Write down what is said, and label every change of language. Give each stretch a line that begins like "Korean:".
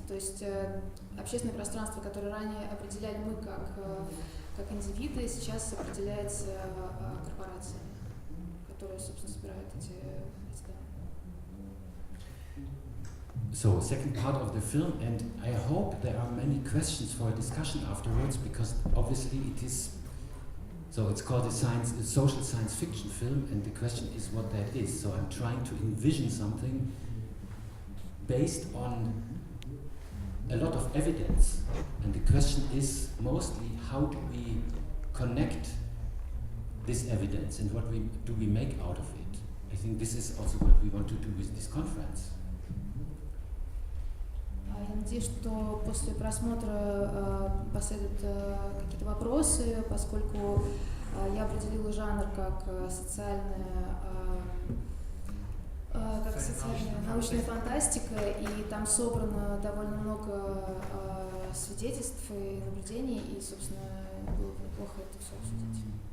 Russian: То есть общественное пространство, которое ранее определяли мы как индивиды, сейчас определяется корпорациями, которые, собственно, собирают эти данные.
English: So, second part of the film, and I hope there are many questions for a discussion afterwards, because obviously it is, so it's called a social science fiction film, and the question is what that is. So I'm trying to envision something based on a lot of evidence, and the question is mostly how do we connect this evidence and what do we make out of it. I think this is also what we want to do with this conference.
Russian: Я надеюсь, что после просмотра последуют какие-то вопросы, поскольку я определила жанр как социально-научная фантастика, и там собрано довольно много свидетельств и наблюдений, и, собственно, было бы неплохо это все обсудить.